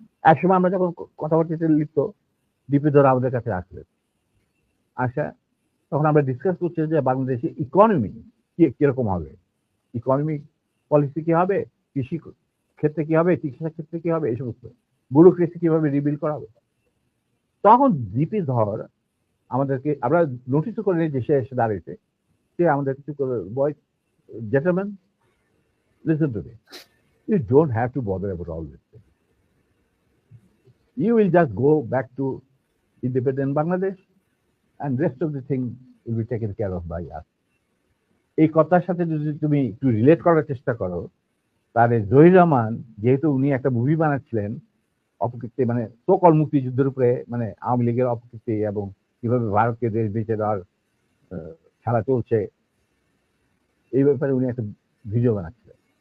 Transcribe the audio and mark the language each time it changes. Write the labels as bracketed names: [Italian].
[Bangla] একসময় আমরা যখন কথাবার্তাতে লিপ্ত, ডিপি ধর আমাদের কাছে আসলেন, আসা তখন আমরা ডিসকাস করছি যে বাংলাদেশের ইকোনমি কিরকম হবে, ইকোনমিক পলিসি কি হবে, কৃষি ক্ষেত্রে কি হবে, চিকিৎসা ক্ষেত্রে কি হবে, এই সমস্ত ব্যুরোক্রেসি কিভাবে রিবিল করা হবে। তখন জিপি ধর আমাদেরকে, আমরা নোটিস করে নিই যে সে এসে দাঁড়িয়েছে, সে আমাদের কিছু বয়, [English] gentlemen, listen to me. You don't have to bother about all this thing. You will just go back to independent Bangladesh and rest of the thing will be taken care of by us. [Bangla] এই কথার সাথে যদি তুমি একটু relate করার চেষ্টা করো, তাহলে জহির রহমান যেহেতু উনি একটা মুভি বানাচ্ছিলেন অপকীর্তি, মানে সকল মুক্তিযুদ্ধের উপরে, মানে আওয়ামী লীগের অপকীর্তি এবং কিভাবে ভারতকে দেশ বেঁচে দেওয়ার খেলা চলছে, এই ব্যাপারে উনি একটা ভিডিও বানাচ্ছিলেন।